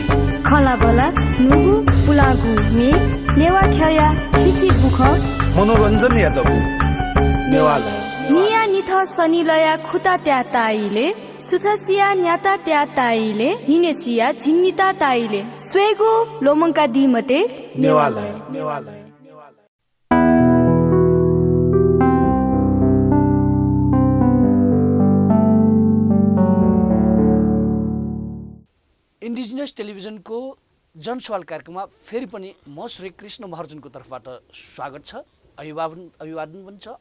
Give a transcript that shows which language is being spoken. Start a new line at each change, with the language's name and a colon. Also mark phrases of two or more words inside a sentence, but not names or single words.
Newari: खलाबला नुगु पुलागु मे नेवा ख्या थिथि बुख मनोरञ्जन यादव नेवाला निया निथ सनिलया खुता त्या ताइले सुथसिया न्याता त्या ताइले निनेसिया झिन्निता ताइले स्वेगु लोमंका दिमते नेवाला
Nepali: इन्डिजिनियस टेलिभिजनको जनसवाल कार्यक्रममा फेरि पनि म श्री कृष्ण महर्जनको तर्फबाट स्वागत छ, अभिवादन पनि छ।